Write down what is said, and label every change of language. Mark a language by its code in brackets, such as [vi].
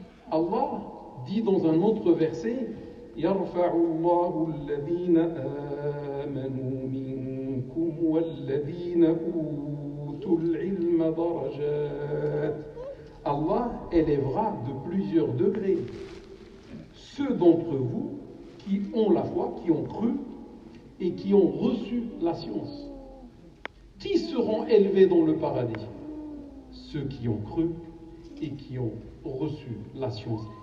[fr] Allah dit dans un autre verset: [ar] يرفع الله الذين آمنوا منكم والذين الذين أوتوا العلم درجات. [fr] Allah élèvera de plusieurs degrés ceux d'entre vous qui ont la foi, qui ont cru et qui ont reçu la science. Qui seront élevés dans le paradis? Ceux qui ont cru et qui ont reçu la science.